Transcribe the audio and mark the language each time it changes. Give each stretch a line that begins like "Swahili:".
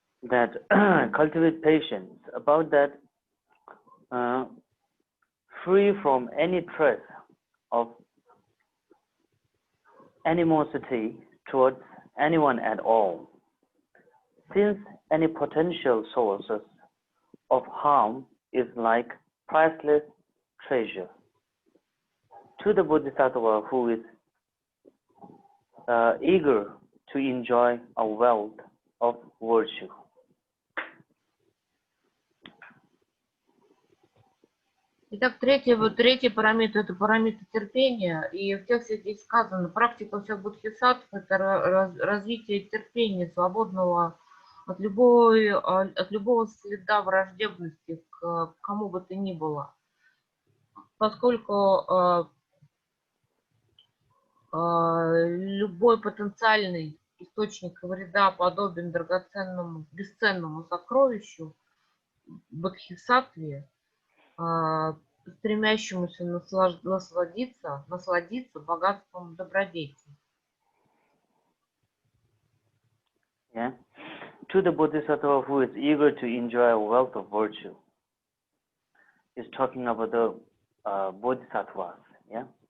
English: That cultivate patience. About that, free from any trace of animosity towards anyone at all, since any potential sources of harm is like priceless treasure. To the Bodhisattva who is eager to enjoy a wealth of virtue.
Russian: Итак, третий парамитр – это парамитр терпения. И в тексте здесь сказано, практика всех бодхисаттв – это развитие терпения, свободного от любого следа враждебности к кому бы то ни было. Поскольку любой потенциальный источник вреда подобен драгоценному, бесценному сокровищу бодхисаттве, стремящемуся насладиться богатством добродетели.
English: Yeah. To the Bodhisattva who is eager to enjoy a wealth of virtue, is talking about the Bodhisattvas. Yeah.